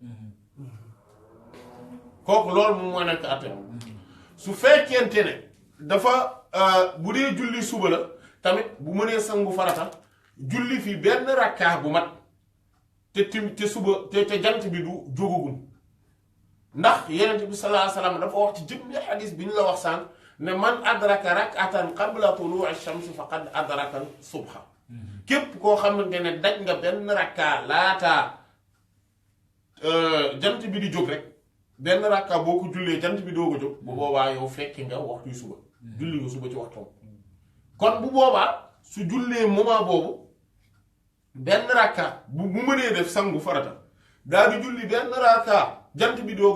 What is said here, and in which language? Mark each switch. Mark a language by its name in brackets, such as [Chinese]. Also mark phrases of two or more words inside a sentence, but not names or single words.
[Wolof] kooku loolu moom moo nekk àtte su fekkente ne dafa bu dee julli suba la tamit bu mënee sangu farata julli fi benn rakkaa bu mat te suba te jant bi du jógagum ndax yenent bi [Arabic] صلى الله عليه وسلم [Wolof] dafa wax ci jëmmi xadis bi ñu la wax sànq ne [Arabic] من أدرك ركعة قبل طلوع الشمس فقد أدرك الصبح [Wolof] képp koo xamante ne daj nga benn rakkaa laataa jant bi di jóg rek benn rakka boo ko jullee jant bi doo ko jóg bu boobaa yow fekki nga waxtuy suba julli nga suba ci waxtoom kon bu boobaa su jullee moment boobu benn rakka bu mënee def sangu farata daal di julli benn rakka jant bi doo ko